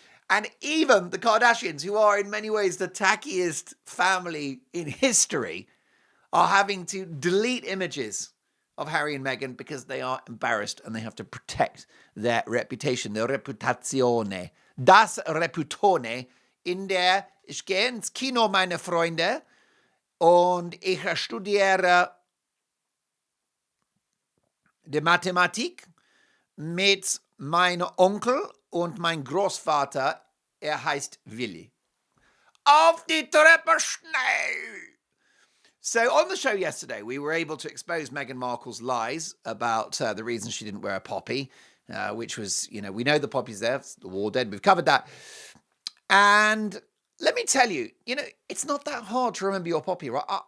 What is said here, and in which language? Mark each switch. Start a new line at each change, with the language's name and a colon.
English: And even the Kardashians, who are in many ways the tackiest family in history, are having to delete images of Harry and Meghan because they are embarrassed and they have to protect their reputation, their Reputazione.
German: Das Reputone, in der ich gehe ins Kino, meine Freunde, und ich studiere die Mathematik mit meinem Onkel und mein Großvater, heißt Willi. Auf die Treppe schnell!
English: So on the show yesterday, we were able to expose Meghan Markle's lies about the reason she didn't wear a poppy, which was, we know the poppy's there, it's the war dead, we've covered that. And let me tell you, it's not that hard to remember your poppy, right?